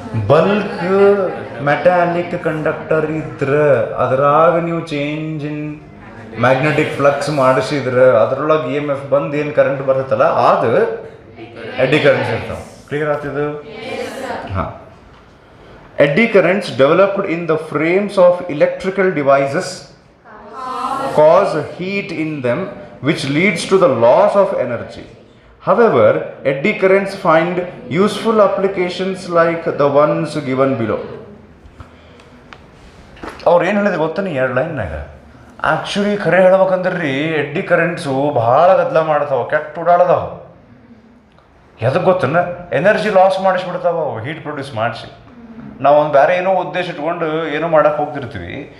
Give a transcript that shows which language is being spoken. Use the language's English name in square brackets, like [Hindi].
[Kannada] Bulk metallic conductor ಇದ್ರೆ ಅದರಾಗ ನೀವು ಚೇಂಜ್ ಇನ್ ಮ್ಯಾಗ್ನೆಟಿಕ್ ಫ್ಲಕ್ಸ್ ಮಾಡಿಸಿದ್ರೆ ಅದರೊಳಗೆ EMF ಬಂದು ಏನು ಕರೆಂಟ್ ಬರ್ತೈತಲ್ಲ ಅದು ಎಡ್ಡಿ ಕರೆಂಟ್ಸ್ ಇರ್ತಾವೆ. ಕ್ಲಿಯರ್ ಆಗ್ತಿದ್ದು? ಹಾಂ. [English] Eddy currents developed in the frames of electrical devices cause heat in them, which leads to the loss of energy. However, eddy currents find useful applications like the ones given below. [Kannada] ಅವ್ರು ಏನು ಹೇಳಿದ್ರೆ ಗೊತ್ತಾನೆ ಎರಡು ಲೈನ್ನಾಗ. Actually ಖರೆ ಹೇಳ್ಬೇಕಂದ್ರೆ ರೀ eddy ಕರೆಂಟ್ಸು ಭಾಳ ಗದ್ದಲ ಮಾಡ್ತಾವ, ಕೆಟ್ಟ ಓಡಾಡದಾವ. ಎದಕ್ಕೆ ಗೊತ್ತನ? ಎನರ್ಜಿ ಲಾಸ್ ಮಾಡಿಸ್ಬಿಡ್ತಾವ ಅವು ಹೀಟ್ ಪ್ರೊಡ್ಯೂಸ್ ಮಾಡಿಸಿ. ನಾವು ಒಂದು ಬೇರೆ ಏನೋ ಉದ್ದೇಶ ಇಟ್ಕೊಂಡು ಏನೋ ಮಾಡೋಕೆ ಹೋಗ್ತಿರ್ತೀವಿ.